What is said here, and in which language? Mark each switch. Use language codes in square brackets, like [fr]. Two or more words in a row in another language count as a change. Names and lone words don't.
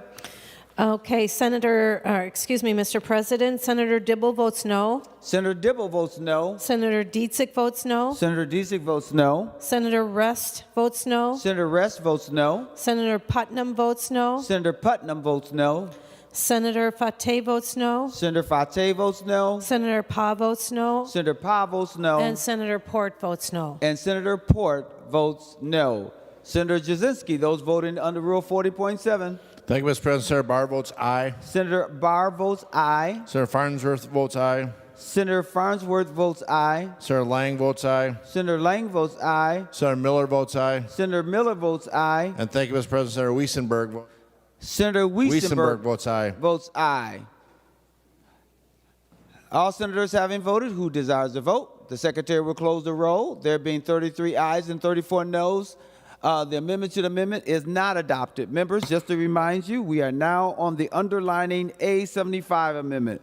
[en] Okay, Mr. President, Senator Dibble votes no. Senator Dibble votes no. Senator Dietzig votes no. Senator Dietzig votes no. Senator Rest votes no. Senator Rest votes no. Senator Putnam votes no. Senator Putnam votes no. Senator Fateh votes no. Senator Fateh votes no. Senator Pa votes no. Senator Pa votes no. And Senator Port votes no. And Senator Port votes no. Senator Jasinski, those voting under Rule 40.7. Thank you, Mr. President. Senator Barr votes aye. Senator Barr votes aye. Senator Farnsworth votes aye. Senator Farnsworth votes aye. Senator Lang votes aye. Senator Lang votes aye. Senator Miller votes aye. Senator Miller votes aye. And thank you, Mr. President. Senator Weissenberg. Senator Weissenberg votes aye. Votes aye. All senators having voted, who desires to vote? The Secretary will close the roll. There being 33 ayes and 34 noes, the amendment to the amendment is not adopted. Members, just to remind you, we are now on the underlining A75 amendment.